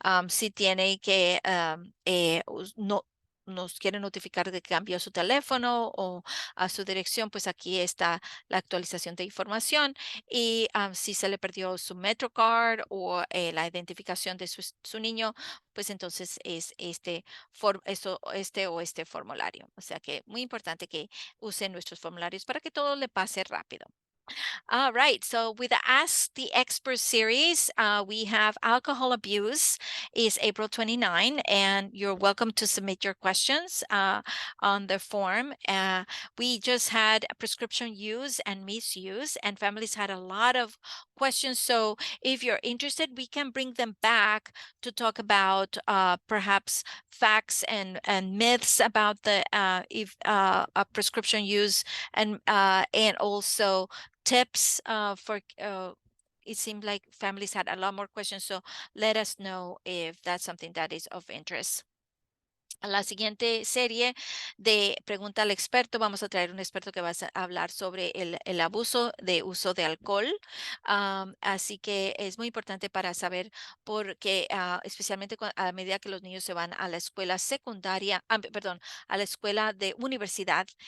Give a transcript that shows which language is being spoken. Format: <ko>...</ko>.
<es>Si tiene que no nos quiere notificar de que cambió su teléfono o a su dirección, pues aquí está la actualización de información. Y si se le perdió su MetroCard o la identificación de su niño, pues entonces es este o este formulario. O sea que muy importante que use nuestros formularios para que todo le pase rápido.</es> <en>All right. So with the Ask the Expert series, we have alcohol abuse is April 29, and you're welcome to submit your questions on the form. We just had prescription use and misuse, and families had a lot of questions. So if you're interested, we can bring them back to talk about perhaps facts and myths about the if prescription use and also tips for it seemed like families had a lot more questions, so let us know if that's something that is of interest.</en> <es>A la siguiente serie de Pregunta al experto, vamos a traer un experto que va a hablar sobre el abuso de uso de alcohol. Así que es muy importante para saber porque especialmente a medida que los niños se van a la escuela secundaria, perdón, a la escuela de universidad.</es>